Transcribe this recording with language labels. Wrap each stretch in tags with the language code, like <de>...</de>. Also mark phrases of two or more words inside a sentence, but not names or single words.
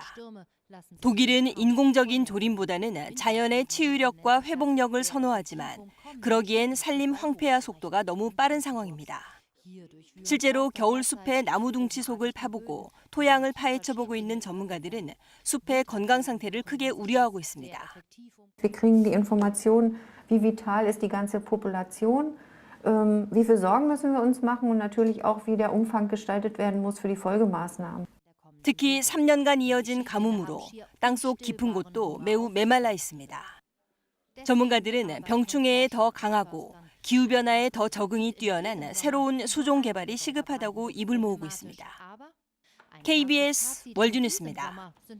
<ko>독일은 인공적인 조림보다는 자연의 치유력과 회복력을 선호하지만 그러기엔 산림 황폐화 속도가 너무 빠른 상황입니다. 실제로 겨울 숲의 나무 둥치 속을 파보고 토양을 파헤쳐보고 있는 전문가들은 숲의 건강 상태를 크게 우려하고 있습니다.</ko> <de>Wir kriegen die Information, wie vital ist die ganze Population, wie viel Sorgen müssen wir uns machen und natürlich auch, wie der Umfang gestaltet werden muss für die Folgemaßnahmen.</de> <ko>특히 3년간 이어진 가뭄으로 땅속 깊은 곳도 매우 메말라 있습니다. 전문가들은 병충해에 더 강하고 기후변화에 더 적응이 뛰어난 새로운 수종 개발이 시급하다고 입을 모으고 있습니다. KBS 월드뉴스입니다.</ko>